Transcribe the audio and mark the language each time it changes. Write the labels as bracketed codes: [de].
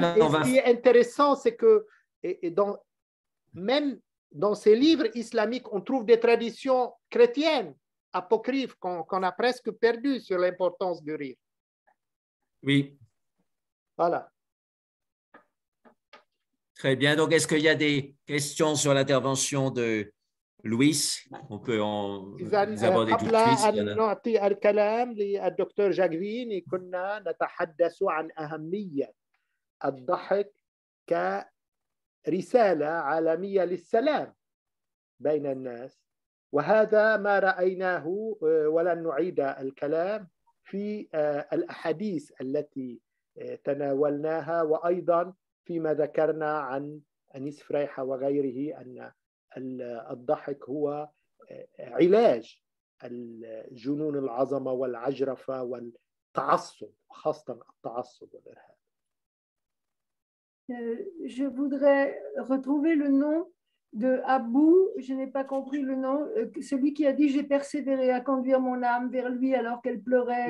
[fr] Ce qui est intéressant, c'est que même dans ces livres islamiques, on trouve des traditions chrétiennes apocryphes qu'on a presque perdues sur l'importance du rire. Oui. Voilà. Très bien. Donc, est-ce qu'il y a des questions sur l'intervention de Louis? On peut en aborder tout de suite. [ar] قبل أن نعطي الكلام للدكتور جاكفين كنا نتحدث عن أهمية الضحك كرسالة عالمية للسلام بين الناس، وهذا ما رأيناه ولن نعيد الكلام في الأحاديث التي تناولناها، وأيضا فيما ذكرنا عن أنيس فريحة وغيره أن الضحك هو علاج الجنون العظمة والعجرفة والتعصب، خاصة التعصب والإرهاب. [fr] Je voudrais retrouver le nom de Abou, je n'ai pas compris le nom, celui qui a dit j'ai persévéré à conduire mon âme vers lui alors qu'elle pleurait,